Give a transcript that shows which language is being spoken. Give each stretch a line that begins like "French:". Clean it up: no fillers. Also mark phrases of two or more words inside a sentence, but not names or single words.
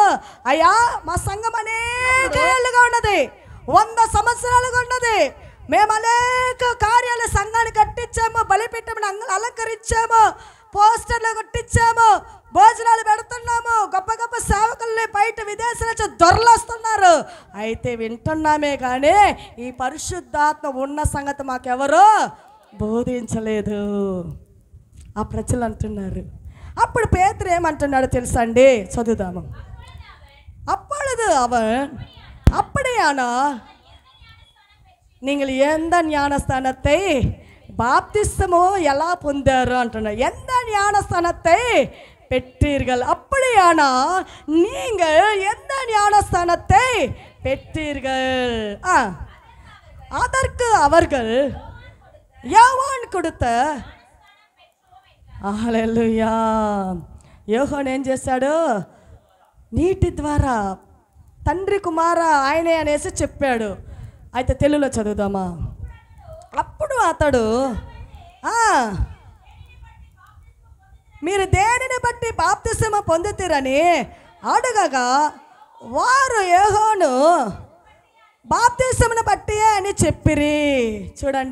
Telugu: అయ్యా మా సంఘం అనేక ఏళ్ళుగా ఉన్నది, 100 సంవత్సరాలుగా ఉన్నది, మేము అనేక కార్యాలు సంఘాన్ని కట్టించాము, బలిపీఠమును అలంకరించాము, పోస్టర్లు కొట్టించాము, భోజనాలు పెడుతున్నాము, గొప్ప గొప్ప సేవకుల్ని బయట విదేశాల నుంచి దొరలొస్తున్నారు. అయితే వింటున్నామే కానీ ఈ పరిశుద్ధాత్మ ఉన్న సంగతి మాకెవరో బోధించలేదు. ఆ ప్రజలు అంటున్నారు. అప్పుడు పేతురు ఏమంటున్నాడో తెలుసా అండి? చదువుదాము.
Tamil: அப்பொழுது அவன் அப்படியானா நீங்கள் எந்த ஞானஸ்தானத்தை பாப்திஸ்மோ
Telugu: ఎలా పొందారు అంటున్నారు.
Tamil: எந்த ஞானஸ்தானத்தை பெற்றீர்கள்? அப்படியானா நீங்கள் எந்த ஞானஸ்தானத்தை பெற்றீர்கள்? அதற்கு அவர்கள் யோவான் கொடுத்த.
Telugu: హల్లెలూయా. యోహాను ఏం చేశాడు? నీటి ద్వారా తండ్రి కుమార ఆయనే అనేసి చెప్పాడు. అయితే తెలుగులో చదువుదామా? అప్పుడు అతడు మీరు దేనిని బట్టి బాప్తిస్మ పొందుతారని అడగగా వారు యోహాను బాప్తిస్మను బట్టియే అని చెప్పిరి.